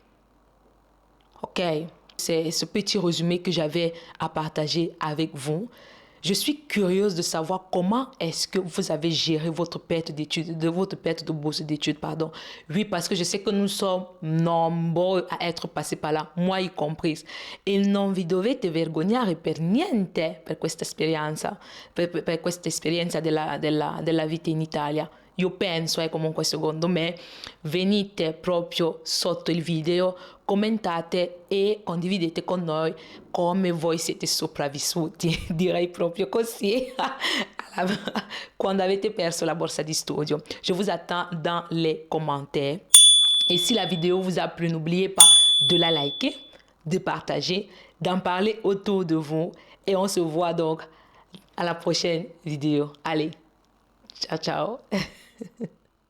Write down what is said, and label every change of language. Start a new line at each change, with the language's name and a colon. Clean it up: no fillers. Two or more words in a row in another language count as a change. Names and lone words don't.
French: OK, c'est ce petit résumé que j'avais à partager avec vous. Je suis curieuse de savoir comment est-ce que vous avez géré votre perte de bourse d'études, pardon. Oui, parce que je sais que nous sommes nombreux à être passés par là, moi y compris.
Italian: Et non vi dovete vergognare per niente per questa esperienza, per questa esperienza della vita in Italia. Io penso, comunque secondo me, venite proprio sotto il video, commentate e condividete con noi come voi siete sopravvissuti, direi proprio così, quando avete perso la borsa di studio.
French: Je vous attends dans les commentaires. Et si la vidéo vous a plu, n'oubliez pas de la liker, de partager, d'en parler autour de vous. Et on se voit donc à la prochaine vidéo. Allez,
Italian: ciao, ciao.